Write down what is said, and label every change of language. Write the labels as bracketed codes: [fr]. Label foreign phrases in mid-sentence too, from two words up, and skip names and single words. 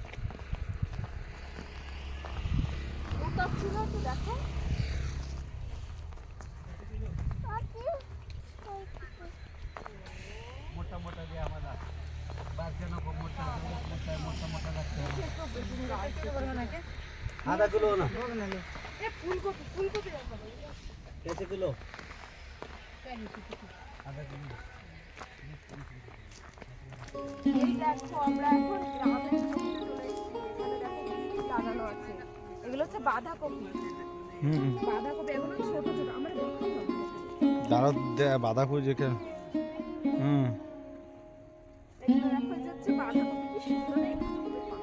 [bn] ওটা ছিল তো দেখো। মোটা মোটা দিয়ে আমরা বাচ্চা না মোটা মোটা মোটা মোটা লাগছে। [hi] आधा किलो ना [bn] এ ফুলকপি [hi] कैसे किलो? आधा किलो [bn] এই দেখো আমরা এখন গ্রামের জমিতে চলে এসেছি। এখানে দেখো কি কি লাগানো আছে। এগুলো হচ্ছে বাঁধাকপি। হুম বাঁধাকপি এগুলো ছোট ছোট আমরা দেখো না। দাঁড়াও বাঁধাকপি যেখানে হুম এগুলো দেখো এই যে হচ্ছে বাঁধাকপি, কি সুন্দর এই ফুলগুলো পাতা।